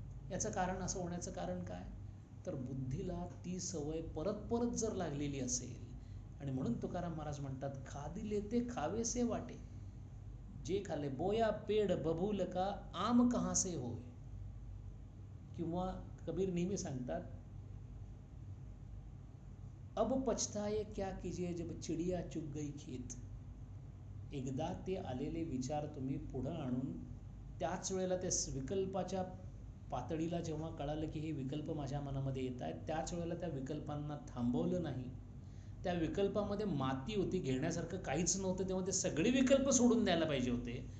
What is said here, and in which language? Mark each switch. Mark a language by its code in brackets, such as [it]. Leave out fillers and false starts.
[mr] याचं कारण, असं होण्याचं कारण काय? तर बुद्धीला ती सवय परत परत जर लागलेली असेल, आणि म्हणून तुकाराम महाराज म्हणतात, खादिले ते खावेसे वाटे, जे खाल्ले [hi] बोया पेड बबूल का आम कहाँ से होय. [mr] किंवा कबीर नेहमी सांगतात, [hi] अब पछताए क्या कीजिए जब चिडिया चुग गई खेत. [mr] एकदा ते आलेले विचार तुम्ही पुढं आणून त्याच वेळेला त्या विकल्पाच्या पातळीला जेव्हा कळालं की हे विकल्प माझ्या मनामध्ये येत आहेत, त्याच वेळेला त्या विकल्पांना थांबवलं नाही, त्या विकल्पामध्ये माती होती, घेण्यासारखं काहीच नव्हतं, तेव्हा ते सगळे विकल्प सोडून द्यायला पाहिजे होते.